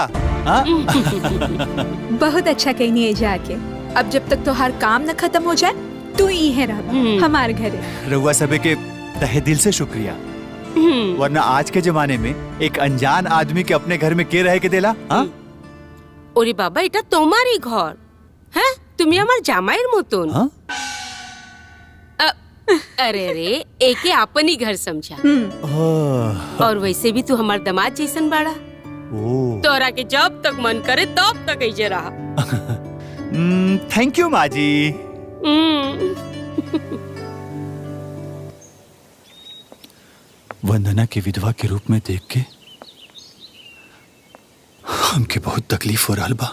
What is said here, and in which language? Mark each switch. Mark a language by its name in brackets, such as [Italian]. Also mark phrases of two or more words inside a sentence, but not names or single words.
[Bhojpuri] हाँ? बहुत अच्छा कहनी है जाके। अब जब तक तोहार काम न खत्म हो जाए तू ही है रह हमारे घरे। रउआ सबे के तहे दिल से शुक्रिया, वरना आज के जमाने में एक अनजान आदमी के अपने घर में के रहे के देला? हाँ? [Bangla] ওরে বাবা, এটা তোমারই ঘর। হ্যাঁ, তুমি আমার জামাইয়ের মতন। [Bhojpuri] हाँ? अरे अरे, एके अपन ही घर समझा। ओह, और वैसे भी तू हमार दामाद जैसन बाड़ा। ओह। तोरा के जब तक मन करे तब तक ऐसे रहा। [English] thank you [Bhojpuri] माँ जी। वंदना की विधवा के रूप में देख के हमके बहुत तकलीफ हो रहा बा।